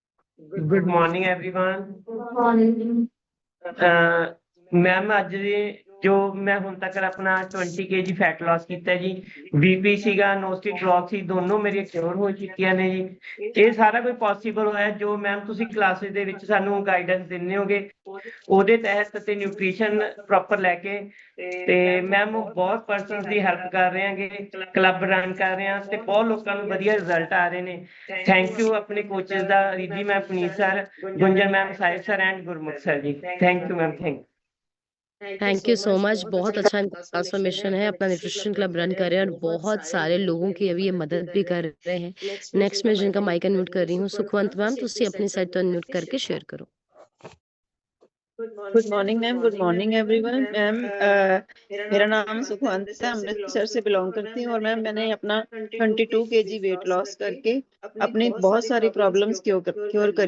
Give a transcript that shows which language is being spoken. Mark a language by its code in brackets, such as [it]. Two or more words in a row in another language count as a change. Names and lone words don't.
[en] Good morning everyone. [pa] ਮੈਮ ਅੱਜ ਜੋ ਮੈਂ ਹੁਣ ਤੱਕ ਆਪਣਾ 20 kg [en] fat loss [pa] ਕੀਤਾ ਜੀ। ਬੀਪੀ ਸੀਗਾ, ਨੋਸਟਿਕ ਬਲੌਕ ਸੀ, ਦੋਨੋਂ ਮੇਰੀਆਂ ਕਿਉਰ ਹੋ ਚੁੱਕੀਆਂ ਨੇ ਜੀ। ਇਹ ਸਾਰਾ ਕੁਝ ਪੋਸੀਬਲ ਹੋਇਆ ਜੋ ਮੈਮ ਤੁਸੀਂ ਕਲਾਸਿਸ ਦੇ ਵਿੱਚ ਸਾਨੂੰ ਗਾਈਡੈਂਸ ਦਿੰਦੇ ਹੋਗੇ, ਉਹਦੇ ਤਹਿਤ ਤੇ [en] nutrition proper [pa] ਲੈ ਕੇ ਤੇ ਮੈਮ ਬਹੁਤ ਪਰਸਨਸ ਦੀ ਹੈਲਪ ਕਰ ਰਹੇ ਹਾਂਗੇ, [en] club run [pa] ਕਰ ਰਹੇ ਹਾਂ ਤੇ ਬਹੁਤ ਲੋਕਾਂ ਨੂੰ ਵਧੀਆ ਰਿਜ਼ਲਟ ਆ ਰਹੇ ਨੇ। [en] thank you [pa] ਆਪਣੇ ਕੋਚਿਸ ਦਾ, ਰਿਧੀ ਮੈਮ, ਪੁਨੀਤ ਸਰ, ਗੁੰਜਨ ਮੈਮ, ਸਾਹਿਬ ਸਰ ਐਂਡ ਗੁਰਮੁਖ ਸਰ ਜੀ। [en] Thank you ma'am. Thank you so much. [hi] बहुत अच्छा इनका ट्रांसफॉर्मेशन है, अपना [en] nutrition club run [hi] कर रहे हैं और बहुत सारे लोगों की अभी ये मदद भी कर रहे हैं। नेक्स्ट मैं जिनका [en] mic unmute [hi] कर रही हूँ, सुखवंत मैम, तुसी अपनी साइड तो अनम्यूट करके शेयर करो। [en] Good morning ma'am, good morning everyone. [hi] मैम मेरा नाम सुखवंत है, अमृतसर से बिलोंग करती हूँ और मैम मैंने अपना 22 kg [en] weight loss [hi] करके अपनी बहुत सारी प्रॉब्लम्स क्योर करी।